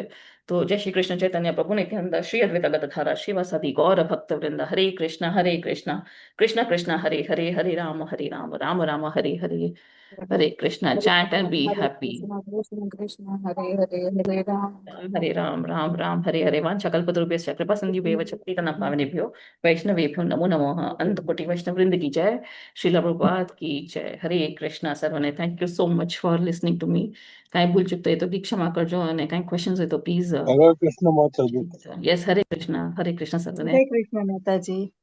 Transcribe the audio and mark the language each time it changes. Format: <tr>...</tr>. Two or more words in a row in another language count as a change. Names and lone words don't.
<sa>તો જય શ્રી કૃષ્ણ ચૈતન્ય પ્રભુ નિત્યાનંદ શ્રી અદ્વૈત ગદાધર શિવાસાદિ ગૌર ભક્ત વૃંદ. હરે કૃષ્ણ કૃષ્ણ કૃષ્ણ હરે હરે, હરે રામ રામ રામ હરે હરે.</sa> <en>હરે કૃષ્ણ. chant and be happy.</en> <sa>કૃષ્ણ કૃષ્ણ હરે હરે, હરે રામ હરે રામ રામ રામ હરે હરે. વાંછાકલ્પતરુભ્યશ્ચ કૃપાસિંધુભ્યेव च पतितनपावनेभ्यो वैष्णवेभ्यो नमो नमः.</sa> <hi>अंतकोटि वैष्णव वृंद की जय. श्रील प्रभुपाद की जय.</hi> <en>हरे कृष्णा સર્વને. thank you so much for listening to me.</en> <gu>કાંઈ ભૂલ ચૂક થાય તો બી ક્ષમા કરજો અને કાંઈ ક્વેશ્ચન્સ હોય તો પ્લીઝ. હરે કૃષ્ણ માતાજી. યસ, હરે કૃષ્ણ સર્વને. હરે કૃષ્ણ માતાજી.</gu>